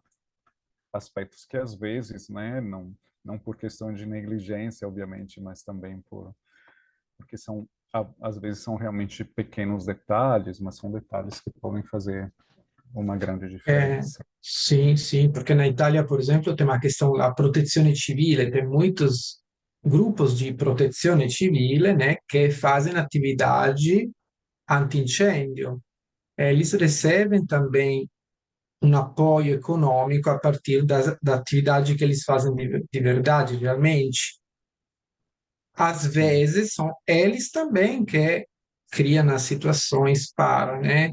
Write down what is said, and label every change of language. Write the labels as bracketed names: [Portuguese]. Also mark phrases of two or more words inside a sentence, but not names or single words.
[Portuguese] Aspectos que às vezes, né, não por questão de negligência, obviamente, mas também porque às vezes são realmente pequenos detalhes, mas são detalhes que podem fazer uma grande diferença. Sim, sim, porque na Itália, por exemplo, tem uma questão da [Italian] protezione civile, [Portuguese] tem muitos grupos de [Italian] protezione civile, [Portuguese] né, que fazem atividade anti-incêndio. Eles recebem também um apoio econômico a partir da atividade que eles fazem de verdade, realmente. Às Sim, vezes são eles também que criam as situações para, né?